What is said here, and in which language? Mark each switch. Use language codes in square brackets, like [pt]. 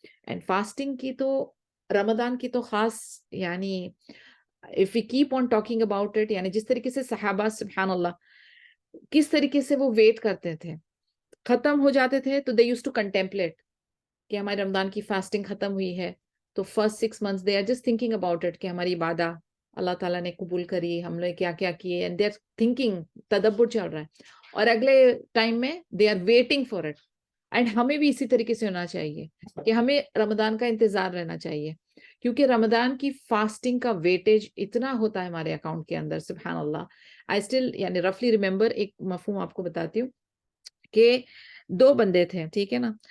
[ur] And fasting کی تو رمضان کی تو خاص، یعنی [en] if we keep on talking about it، [ur] یعنی جس طریقے سے صحابہ سبحان اللہ کس طریقے سے وہ ویٹ کرتے تھے، ختم ہو جاتے تھے تو [en] they used to contemplate [ur] کہ ہماری رمضان کی فاسٹنگ ختم ہوئی ہے تو [en] first 6 months they are just thinking about it [ur] کہ ہماری عبادت اللہ تعالیٰ نے قبول کری، ہم نے کیا کیا کیے، [en] and they are thinking، [ur] تدبر چل رہا ہے. اور اگلے ٹائم میں [en] they are waiting for it. [ur] And ہمیں بھی اسی طریقے سے ہونا چاہیے کہ ہمیں رمضان کا انتظار رہنا چاہیے، کیونکہ رمضان کی فاسٹنگ کا ویٹیج اتنا ہوتا ہے ہمارے اکاؤنٹ کے اندر سبحان اللہ. [en] I still [ur] یعنی [en] رفلی remember, [ur] ایک مفہوم آپ کو بتاتی ہوں کہ 2 بندے تھے، ٹھیک ہے نا.